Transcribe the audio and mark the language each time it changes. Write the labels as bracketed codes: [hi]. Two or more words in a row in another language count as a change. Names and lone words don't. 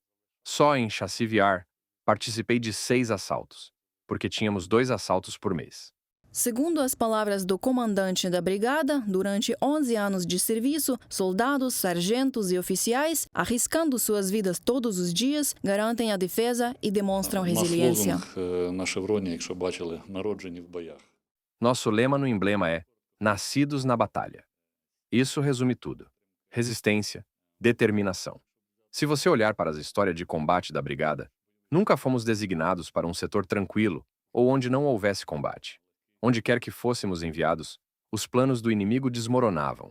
[pt] Só em Chassiviar, participei de 6 assaltos, porque tínhamos 2 assaltos por mês. Segundo as palavras do comandante da brigada, durante 11 anos de serviço, soldados, sargentos e oficiais, arriscando suas vidas todos os dias, garantem a defesa e demonstram resiliência. [uk] Наш лозунг на шевроні, якщо бачили, народжені в боях. [pt] Nosso lema no emblema é Nascidos na Batalha. Isso resume tudo. Resistência, determinação. Se você olhar para a história de combate da brigada, nunca fomos designados para um setor tranquilo ou onde não houvesse combate. Onde quer que fôssemos enviados, os planos do inimigo desmoronavam.